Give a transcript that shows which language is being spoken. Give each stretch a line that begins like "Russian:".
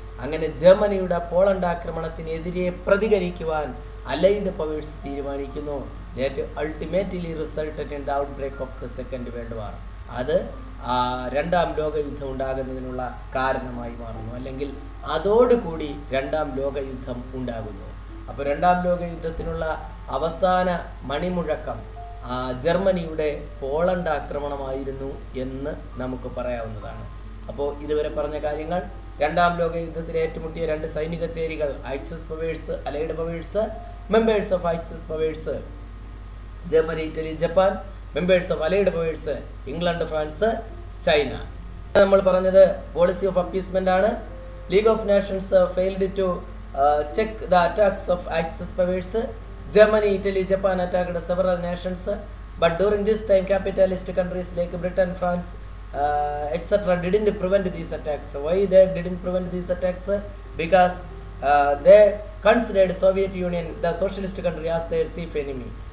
Malayalam: അങ്ങനെ ജർമ്മനിയുടെ Poland ആക്രമണത്തിനെതിരെ പ്രതികരിക്കുവാൻ allied powers തീരുമാനിക്കുന്നു.
English: That ultimately resulted in the outbreak of the Second World War.
Malayalam: അത് രണ്ടാം ലോകയുദ്ധം ഉണ്ടാകുന്നതിനുള്ള കാരണമായി മാറുന്നു, അല്ലെങ്കിൽ അതോടുകൂടി രണ്ടാം ലോകയുദ്ധം ഉണ്ടാകുന്നു. അപ്പോൾ രണ്ടാം ലോകയുദ്ധത്തിനുള്ള അവസാന മണിമുഴക്കം ജർമ്മനിയുടെ പോളണ്ട് ആക്രമണമായിരുന്നു എന്ന് നമുക്ക് പറയാവുന്നതാണ്. അപ്പോൾ ഇതുവരെ പറഞ്ഞ കാര്യങ്ങൾ, രണ്ടാം ലോകയുദ്ധത്തിൽ ഏറ്റുമുട്ടിയ രണ്ട് സൈനിക ചേരികൾ axis powers, allied powers, members of axis powers Germany, Italy, Japan, members of allied powers England, France, China. നമ്മൾ പറഞ്ഞത് പോളിസി ഓഫ് അപ്പീസ്മെന്റ് ആണ്.
English: League of nations failed to check the attacks of axis powers. Germany, Italy, Japan attacked several nations, but during this time capitalist countries like Britain, France, etc. didn't prevent these attacks. Why they didn't prevent these attacks? Because they considered Soviet Union, the socialist country, as their chief enemy.